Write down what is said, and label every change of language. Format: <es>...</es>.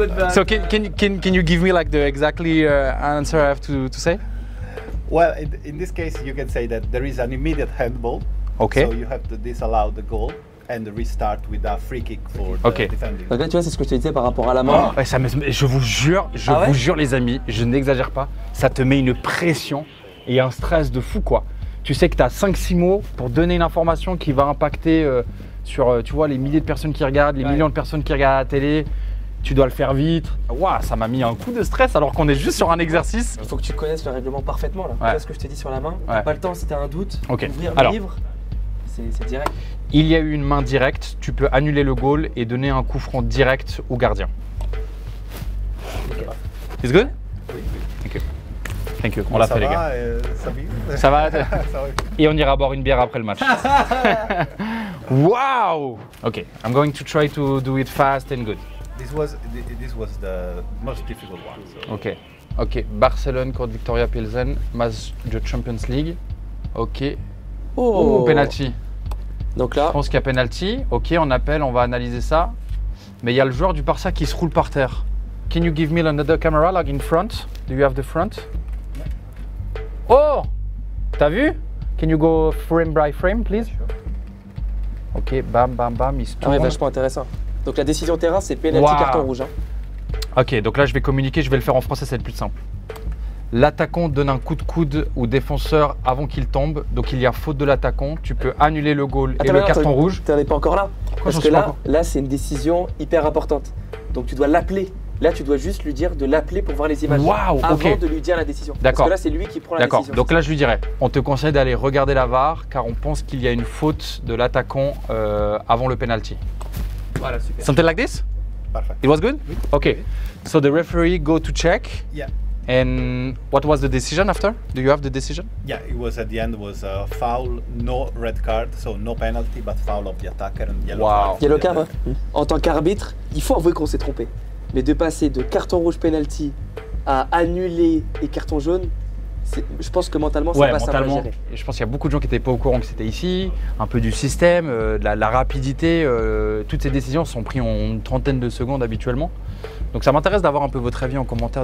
<en>So can you give me like the exactly answer I have to say? Well, in this case, you can say that there is an immediate handball. Okay. So you have to disallow the goal and restart with a free kick for the defending.</en> <fr>Donc là, tu vois, c'est ce que je te disais par rapport à la main. Ouais, je vous jure, vous jure les amis, je n'exagère pas, ça te met une pression et un stress de fou quoi. Tu sais que tu as 5-6 mots pour donner une information qui va impacter sur tu vois, les milliers de personnes qui regardent, les millions de personnes qui regardent la télé. Tu dois le faire vite. Waouh, ça m'a mis un coup de stress alors qu'on est juste sur un exercice. Il faut que tu connaisses le règlement parfaitement là. Tu vois ce que je t'ai dit sur la main. T'as pas le temps si t'as un doute. Ok. Ouvrir Alors, le livre, c'est direct. Il y a eu une main directe, tu peux annuler le goal et donner un coup franc direct au gardien.</fr> <en>It's good?</en> <fr>Oui.</fr> <en>Thank you. Thank you.</en> <fr>On l'a fait les gars. Ça va? Et on ira boire une bière après le match.</fr> <en>Wow! Ok, I'm going to try to do it fast and good. This was the most difficult one. So.</en> <fr>Ok, ok. Barcelone contre Victoria Pilsen, match de Champions League. Ok. Oh, penalty. Donc là, je pense qu'il y a penalty. Ok, on appelle, on va analyser ça. Mais il y a le joueur du Barça qui se roule par terre.</fr> <en>Can you give me another camera, like in front? Do you have the front? Oh!</en> <fr>T'as vu?</fr> <en>Can you go frame by frame, please?</en> <fr>Ok, bam, bam, bam, il se tourne. ouais, vachement intéressant. Donc la décision terrain, c'est penalty, carton rouge. Hein. Ok, donc là je vais communiquer, je vais le faire en français, c'est le plus simple. L'attaquant donne un coup de coude au défenseur avant qu'il tombe, donc il y a faute de l'attaquant, tu peux annuler le goal et le carton rouge. T'en es pas encore là. Parce que là c'est une décision hyper importante. Donc tu dois l'appeler. Là tu dois juste lui dire de l'appeler pour voir les images. Waouh, avant de lui dire la décision. D'accord. Parce que là c'est lui qui prend la décision. D'accord, donc là je lui dirais, on te conseille d'aller regarder la VAR car on pense qu'il y a une faute de l'attaquant avant le penalty. Voilà, super.</fr> <en>Something like this? Perfect. It was good?</en> <fr>Oui.</fr> <en>Okay. So the referee go to check. Yeah. And what was the decision after? Do you have the decision? Yeah, it was at the end was a foul, no red card, so no penalty, but foul of the attacker and yellow card. Yellow card,</en> <fr>En tant qu'arbitre, il faut avouer qu'on s'est trompé. Mais de passer de carton rouge penalty à annuler et carton jaune, je pense que mentalement, c'est pas simple à gérer. Et je pense qu'il y a beaucoup de gens qui n'étaient pas au courant que c'était ici, un peu du système, de la rapidité. Toutes ces décisions sont prises en une trentaine de secondes habituellement. Donc ça m'intéresse d'avoir un peu votre avis en commentaire.</fr>